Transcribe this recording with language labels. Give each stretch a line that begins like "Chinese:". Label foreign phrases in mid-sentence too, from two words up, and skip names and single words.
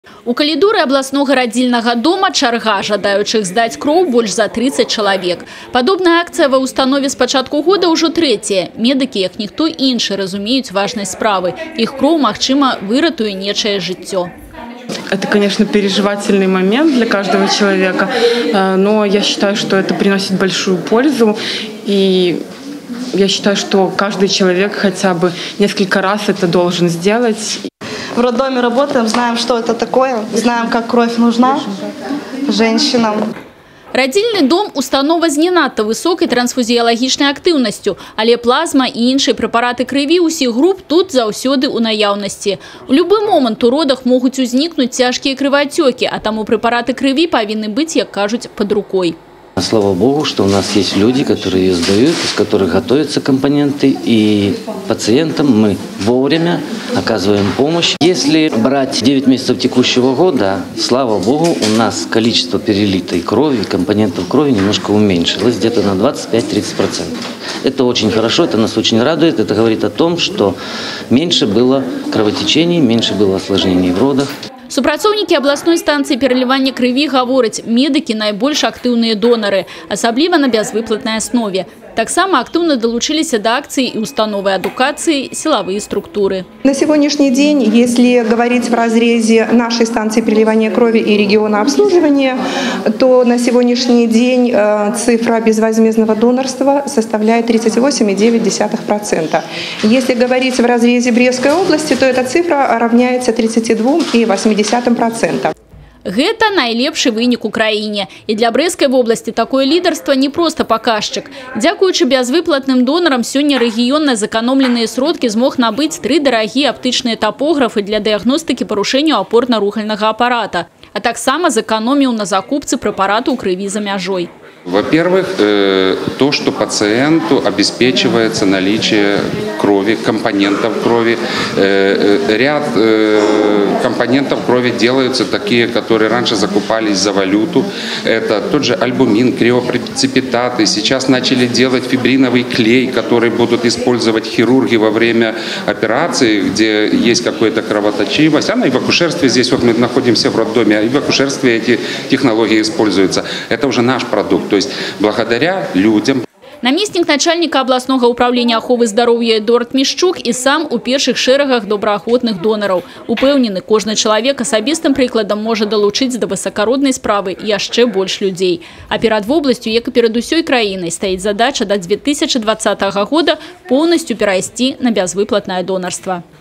Belarusian: У калідоры абласнога радзільнага дома чарга жадаючых здаць кроў больш за 30 чалавек. Падобная акцыя ва ўстанове з пачатку года ўжо трэцяя. Медыкі, як ніхто іншы, разумеюць важнасць справы. Іх кроў, магчыма, выратуе нечае жыццё.
Russian: Это, конечно, переживательный момент для каждого человека, но я считаю, что это приносит большую пользу. И я считаю, что каждый человек хотя бы несколько раз это должен сделать. В роддоме работаем, знаем, что это такое, знаем, как кровь нужна женщинам. Радзільны дом – установа з не надта высокай трансфузіялагічнай актыўнасцю, але плазма і іншыя прэпараты крыві ўсіх груп тут заўсёды ў наяўнасці. У любы момант у родах могуць узнікнуць цяжкія крываацёкі, а таму прэпараты крыві павінны быць, як кажуць, пад рукой. Слава Богу, что у нас есть люди, которые ее сдают, из которых готовятся компоненты, и пациентам мы вовремя оказываем помощь. Если брать 9 месяцев текущего года, слава Богу, у нас количество перелитой крови, компонентов крови немножко уменьшилось, где-то на 25-30%. Это очень хорошо, это нас очень радует, это говорит о том, что меньше было кровотечений, меньше было осложнений в родах.
Belarusian: Супрацоўнікі абласной станцыі пералівання крыві гавораць, медыкі найбольш актыўныя донары, асабліва на бязвыплатнай аснове. Таксама активно долучились до акций и установы эдукации,
Russian: силовые структуры. На сегодняшний день, если говорить в разрезе нашей станции переливания крови и региона обслуживания, то на сегодняшний день цифра безвозмездного донорства составляет 38,9%. Если говорить в разрезе Брестской области, то эта цифра равняется 32,8%.
Belarusian: Гэта найлепшы вынік у краіне. І для Брэсцкай вобласці такое лідарства не проста паказчык. Дзякуючы бязвыплатным донарам сёння рэгіён на зэканомленыя сродкі змог набыць 3 дарагія аптычныя тапографы для дыягностыкі парушэнняў апорна-рухальнага апарата, а таксама зэканоміў на закупцы прэпарату ў крыві за мяжой.
Russian: Во-первых, то, что пациенту обеспечивается наличие крови, компонентов крови. Ряд компонентов крови делаются такие, которые раньше закупались за валюту. Это тот же альбумин, криопреципитаты. Сейчас начали делать фибриновый клей, который будут использовать хирурги во время операции, где есть какая-то кровоточивость. Она и в акушерстве, здесь вот мы находимся в роддоме, и в акушерстве эти технологии используются. Это уже наш продукт. То есть благодаря людям.
Belarusian: Намеснік начальника
Russian: областного управления
Belarusian: аховы здоровья Эдуард Мішчук и сам у першых шэрагах добраахвотных донораў. Упэўнены, кожны чалавек асабістым прыкладам можа далучыць да высакароднай справы яшчэ больш людзей. А перад вобласцю, як і перад усёй краінай, стаіць задача да 2020 года поўнасцю перайсці на бязвыплатнае донарства.